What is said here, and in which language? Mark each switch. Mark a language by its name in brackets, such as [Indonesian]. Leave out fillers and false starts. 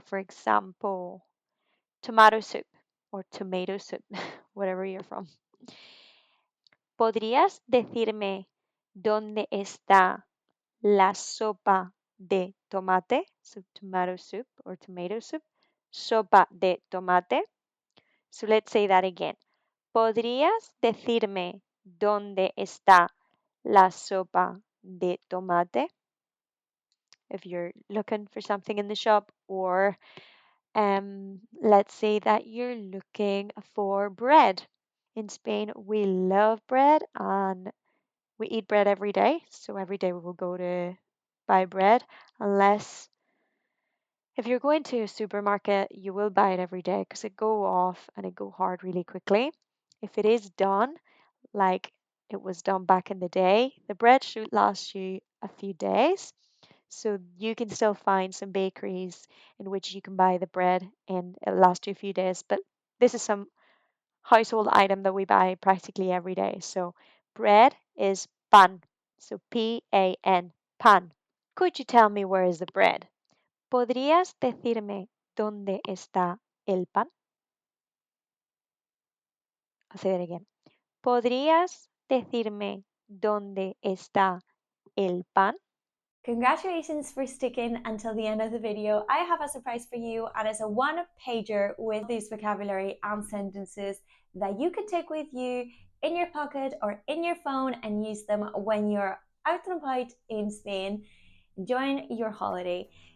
[English] For example, tomato soup or tomato soup, whatever you're from. [Spanish] ¿Podrías decirme dónde está la sopa de tomate? [English] So tomato soup or tomato soup. [Spanish] Sopa de tomate. [English] So let's say that again. [Spanish] ¿Podrías decirme dónde está la sopa de tomate? [English] If you're looking for something in the shop, or let's say that you're looking for bread. In Spain, we love bread and we eat bread every day. So every day we will go to buy bread, unless if you're going to a supermarket, you will buy it every day because it go off and it go hard really quickly. If it is done like it was done back in the day, the bread should last you a few days. So you can still find some bakeries in which you can buy the bread and it'll last you a few days. But this is some household item that we buy practically every day. So bread is pan. So Pan, pan. Could you tell me where is the bread? [Spanish] ¿Podrías decirme dónde está el pan? [English] I'll say that again. [Spanish] ¿Podrías decirme dónde está el pan? [English] Congratulations for sticking until the end of the video. I have a surprise for you, and it's a one-pager with these vocabulary and sentences that you can take with you in your pocket or in your phone and use them when you're out and about in Spain enjoying your holiday.